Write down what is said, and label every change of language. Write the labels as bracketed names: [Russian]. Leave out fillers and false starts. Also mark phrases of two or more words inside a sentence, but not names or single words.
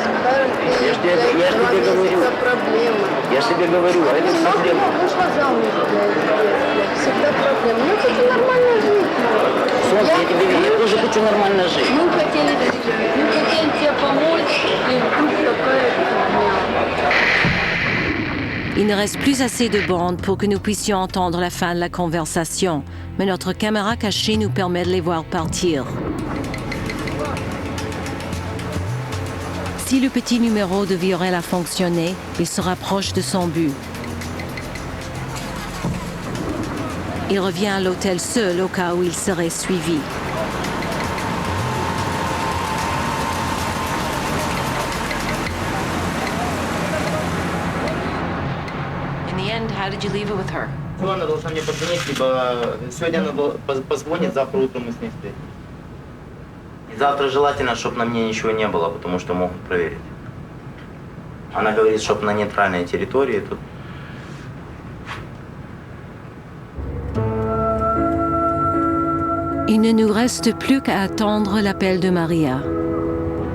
[Russian] Я ж тебе говорю. Проблема. Я ж тебе говорю, а это проблема. Вышла замуж, блядь, всегда проблема. Мы хотим нормально жить. Солнце, я тоже хочу нормально жить. Мы хотели тебе помочь, и вдруг такая фигня. [French] Il ne reste plus assez de bande pour que nous puissions entendre la fin de la conversation, mais notre caméra cachée nous permet de les voir partir. Si le petit numéro de Viorel a fonctionné, il se rapproche de son but. Il revient à l'hôtel seul au cas où il serait suivi. [English] How did you leave it with her? [Russian] Она должна мне позвонить, либо сегодня она позвонит, завтра утром мы с ней встретимся. И завтра желательно, чтобы на мне ничего не было, потому что могут проверить. Она говорит, чтобы на нейтральной территории тут. [French] Il ne nous reste plus qu'à attendre l'appel de Maria.